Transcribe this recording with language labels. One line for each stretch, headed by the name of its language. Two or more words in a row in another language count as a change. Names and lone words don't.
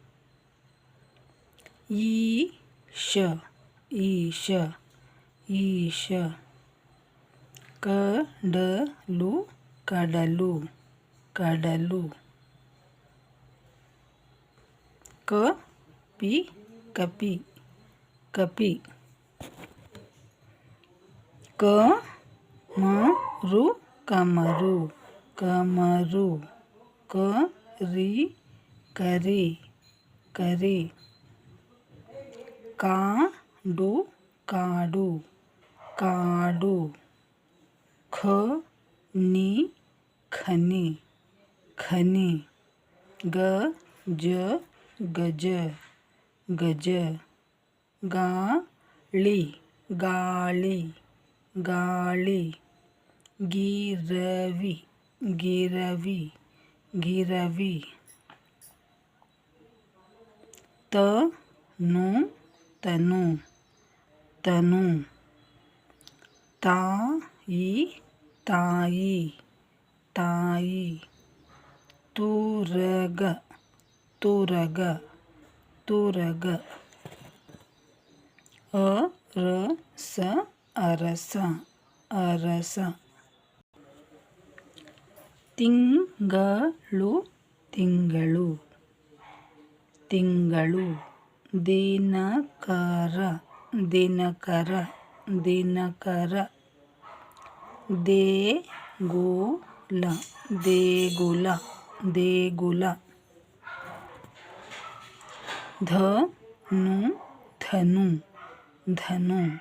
Kannada: Isha, isha, isha. Kadalu, kadalu, kadalu. Kapi, kapi, kapi. Kamaru, kamaru, kamaru. Kari, kari, kari. Kaadu, kaadu, kaadu. Khani, khani, khani. Gaj, gaj, gaj. Gali, gali, gali. Giravi, giravi, giravi. Tanu, tanu, tanu. Tayi, tayi, tayi. Turaga, turaga, turaga. Arasa, arasa, arasa. Tingalu, tingalu, tingalu. ದಿನಕರ, ದಿನಕರ, ದಿನಕರ. ದೇಗುಲ, ದೇಗುಲ, ದೇಗುಲ. ಧನು, ಧನು, ಧನು.